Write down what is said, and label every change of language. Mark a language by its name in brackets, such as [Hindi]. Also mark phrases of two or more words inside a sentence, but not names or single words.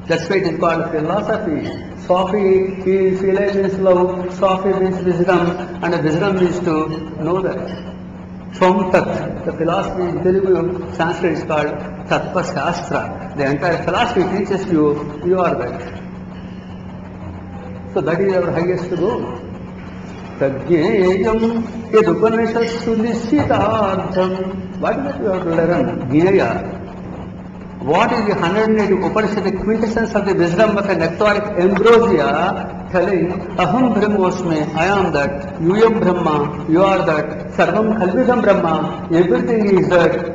[English] That's why it is called philosophy. Sophie is philo means love, Sophie means wisdom, and wisdom is to know that. From Tat, the philosophy in Telugu, Sanskrit is called [Sanskrit] तत्त्व शास्त्र. [English] The entire philosophy teaches you, you are that. So that is our highest goal. [Sanskrit] तज्ज्ञेयम् यदुपनिषत्सु निश्चितार्थम्. [English] What is that you have to learn? [Sanskrit] Jnaya. [English] What is the 108 Upanishadic quintessence of the wisdom of a nectaric ambrosia, telling [Sanskrit] अहं ब्रह्मास्मि, [English] I am that, [Sanskrit] यूयं ब्रह्म, [English] you are that, [Sanskrit] सर्वं खल्विदं ब्रह्म, [English] everything is that.